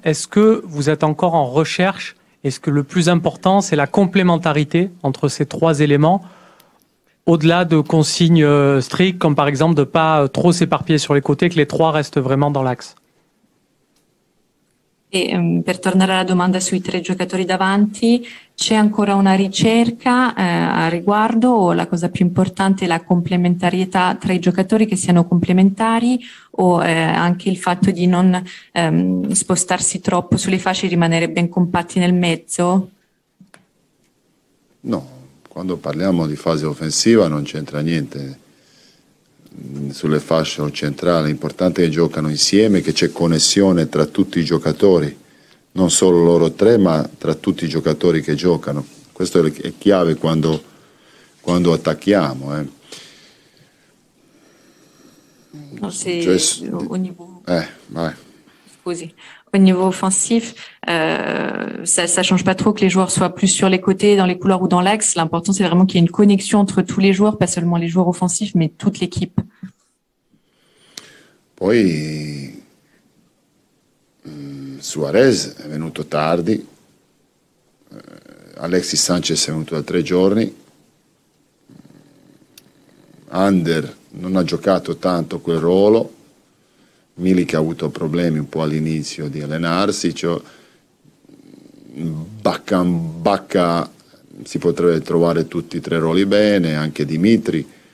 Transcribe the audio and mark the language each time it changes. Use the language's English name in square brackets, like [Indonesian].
[French] Est-ce que vous êtes encore en recherche? Est-ce que le plus important, c'est la complémentarité entre ces 3 éléments, au-delà de consignes strictes, comme par exemple de ne pas trop s'éparpiller sur les côtés, que les 3 restent vraiment dans l'axe? [Italian] E per tornare alla domanda sui 3 giocatori davanti, c'è ancora una ricerca a riguardo o la cosa più importante è la complementarietà tra i giocatori, che siano complementari, o anche il fatto di non spostarsi troppo sulle fasce e rimanere ben compatti nel mezzo? No, quando parliamo di fase offensiva non c'entra niente sulle fasce o centrali, l'importante è che giocano insieme, che c'è connessione tra tutti i giocatori, non solo loro 3 ma tra tutti i giocatori che giocano. Questo è chiave quando attacchiamo. [French] Non, au niveau... [Italian] vai. Scusi. [French] Au niveau offensif, ça change pas trop que les joueurs soient plus sur les côtés, dans les couloirs ou dans l'axe. L'important, c'est vraiment qu'il y ait une connexion entre tous les joueurs, pas seulement les joueurs offensifs, mais toute l'équipe. [Italian] Poi Suarez è venuto tardi, Alexis Sanchez è venuto da 3 giorni, Ander non ha giocato tanto quel ruolo, Milik ha avuto problemi un po' all'inizio di allenarsi, Bacca si potrebbe trovare tutti i 3 ruoli bene, anche Dimitri.